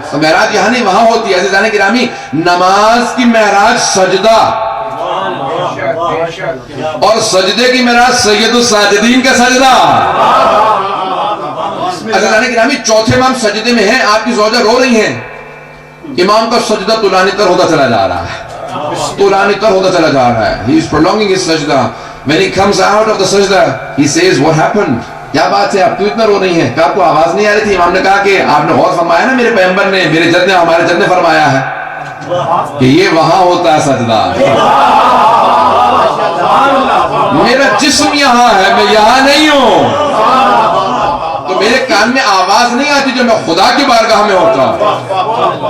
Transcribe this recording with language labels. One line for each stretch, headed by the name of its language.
Urdu: تو معراج یہاں نہیں، وہاں ہوتی ہے. عزیزان گرامی، نماز کی معراج سجدہ، اور سجدے کی معراج سید الساجدین کا سجدہ. عزیزان گرامی، چوتھے امام سجدے میں ہیں، آپ کی زوجہ رو رہی ہیں، امام کا سجدہ طولانی تر ہوتا چلا جا رہا ہے، طولانی تر ہوتا چلا جا رہا ہے.
English: He is prolonging his sajda. When he comes out of the sajda, he says, what happened?
Urdu: کیا بات ہے، آپ کیوں اتنا رو رہی ہیں؟ کہ آپ کو آواز نہیں آ رہی تھی؟ امام نے کہا کہ آپ نے غور فرمایا نا، میرے پیغمبر نے، میرے جد نے، ہمارے جد نے فرمایا ہے کہ یہ وہاں ہوتا ہے سجدہ. میرا جسم یہاں ہے، میں یہاں نہیں ہوں، تو میرے کان میں آواز نہیں آتی جو میں خدا کی بارگاہ میں ہوتا ہوں.